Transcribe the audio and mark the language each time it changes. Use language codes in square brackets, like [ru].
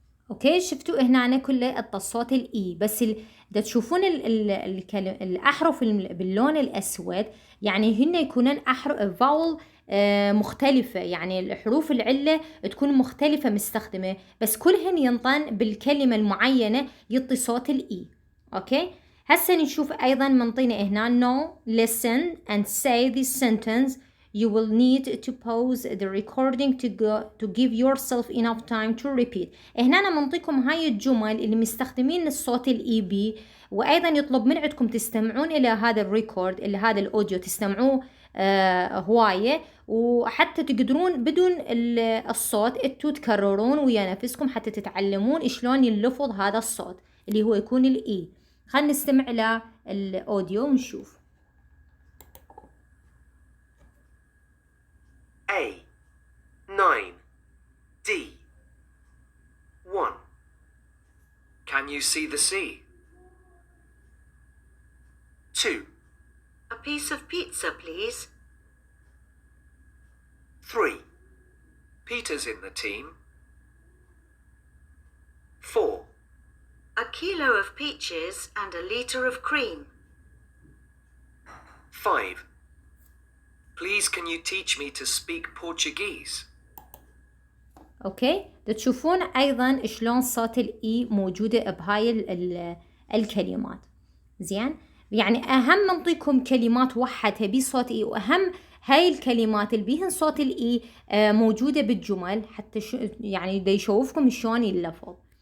[ar] اوكي، شفتوا هنا كله الصوت الاي، بس دا تشوفون الاحرف باللون الاسود، يعني هن يكونون احرف فاول مختلفة، يعني الحروف العلة تكون مختلفة مستخدمة، بس كلهن ينطن بالكلمة المعينة يعطي صوت الاي، اوكي. هسه نشوف ايضا منطينا هنا [en] no listen and say this sentence you will need to pause the recording to give yourself enough time to repeat. [ar] هنا أنا منطيكم هاي الجمل اللي مستخدمين الصوت الإي بي، وأيضا يطلب من عندكم تستمعون إلى هذا الريكورد، إلى هذا الأوديو تستمعوه هواية، وحتى تقدرون بدون الصوت انتوا تكررون ويا نفسكم حتى تتعلمون شلون يلفظ هذا الصوت اللي هو يكون الإي. خلينا نستمع إلى الأوديو ونشوف. [en] A 9 D 1. Can you see the sea? 2. A piece of pizza, please. 3. Peter's in the team. 4. A kilo of peaches and a litre of cream. 5. Please can you teach me to speak Portuguese? [ar] اوكي، تشوفون ايضا شلون صوت الاي موجوده بهاي الكلمات. زين، يعني اهم نعطيكم كلمات وحدها بصوت اي، واهم هاي الكلمات اللي بيهن صوت الاي موجوده بالجمل حتى يعني دا يشوفكم شلون يلفظ.